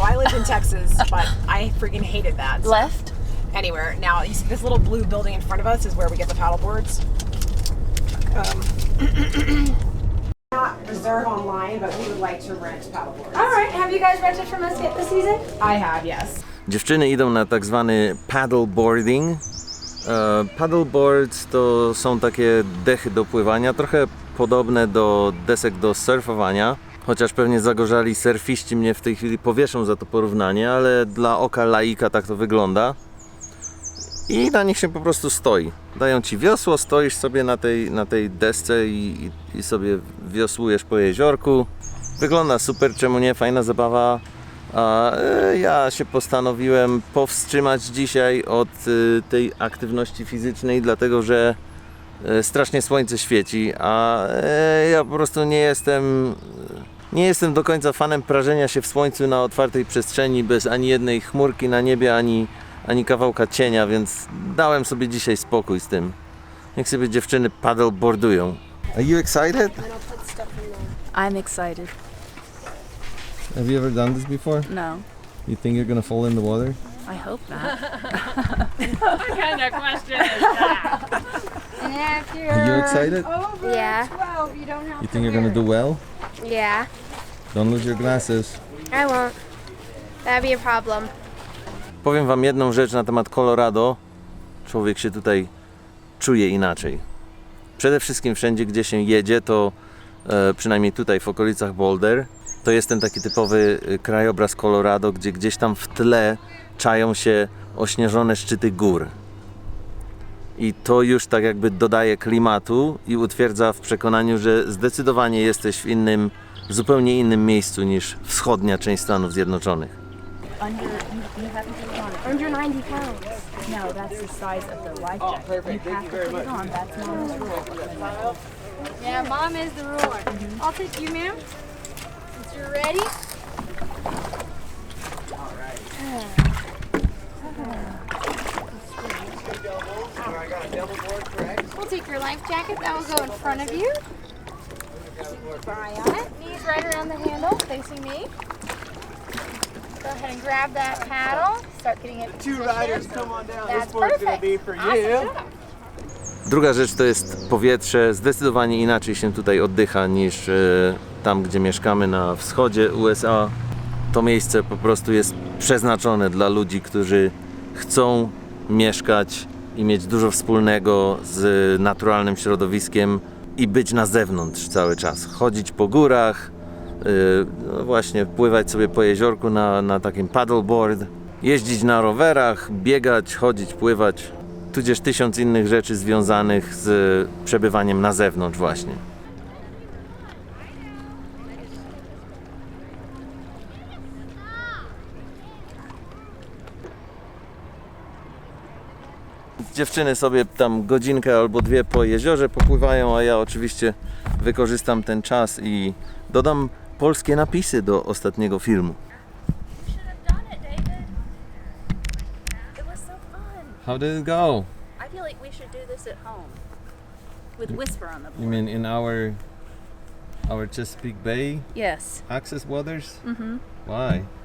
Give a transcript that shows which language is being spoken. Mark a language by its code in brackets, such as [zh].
[en] I lived in Texas, but I freaking hated that. Left? Anywhere. Now, you see this little blue building in front of us is where we get the paddle boards. Not reserve online, but we would like to rent paddle boards. All right. Have you guys rented from us yet this season? I have, yes. [pl] Dziewczyny idą na tak zwany paddleboarding. Paddleboards to są takie dechy do pływania, trochę podobne do desek do surfowania. Chociaż pewnie zagorzali surfiści mnie w tej chwili powieszą za to porównanie, ale dla oka laika tak to wygląda. I na nich się po prostu stoi. Dają ci wiosło, stoisz sobie na tej desce i sobie wiosłujesz po jeziorku. Wygląda super, czemu nie? Fajna zabawa. A ja się postanowiłem powstrzymać dzisiaj od tej aktywności fizycznej, dlatego że strasznie słońce świeci, a ja po prostu nie jestem do końca fanem prażenia się w słońcu na otwartej przestrzeni bez ani jednej chmurki na niebie, ani kawałka cienia, więc dałem sobie dzisiaj spokój z tym. Niech sobie dziewczyny paddleboardują. [en] Are you excited? I'm excited. Have you ever done this before? No, You think you're gonna fall in the water? I hope not. And if you're Are you excited? yeah, 12, you don't have You think you're gonna do well? yeah, Don't lose your glasses. I won't. That'd be a problem. [pl] Powiem wam jedną rzecz na temat Colorado. Człowiek się tutaj czuje inaczej. Przede wszystkim wszędzie, gdzie się jedzie, to przynajmniej tutaj w okolicach Boulder, to jest ten taki typowy krajobraz Colorado, gdzie gdzieś tam w tle czają się ośnieżone szczyty gór. I to już tak jakby dodaje klimatu i utwierdza w przekonaniu, że zdecydowanie jesteś w zupełnie innym miejscu niż wschodnia część Stanów Zjednoczonych. [en] You haven't put it on. Under 90 pounds. No, that's the size of the life jacket. You have to put it on. That's Mom's rule. Yeah, Mom is the ruler. I'll take you, ma'am. Since you're ready. We'll take your life jacket. That will go in front of you. Keep your eye on it. Knees right around the handle, facing me. Go ahead and grab that paddle. Start getting it. Two riders, come on down. That's This board's gonna perfect. be for Awesome you. job. [pl] Druga rzecz to jest powietrze. Zdecydowanie inaczej się tutaj oddycha niż tam, gdzie mieszkamy na wschodzie USA. To miejsce po prostu jest przeznaczone dla ludzi, którzy chcą mieszkać i mieć dużo wspólnego z naturalnym środowiskiem i być na zewnątrz cały czas. Chodzić po górach, no właśnie pływać sobie po jeziorku na takim paddleboard, jeździć na rowerach, biegać, chodzić, pływać, tudzież 1000 innych rzeczy związanych z przebywaniem na zewnątrz właśnie. Dziewczyny sobie tam godzinkę albo dwie po jeziorze popływają, a ja oczywiście wykorzystam ten czas i dodam polskie napisy do ostatniego filmu. [en] should have done it, David. It was so fun. How did it go? I feel like we should do this at home with Whisper on the board. You mean in our Chesapeake Bay Yes. access waters? Mm-hmm. Why?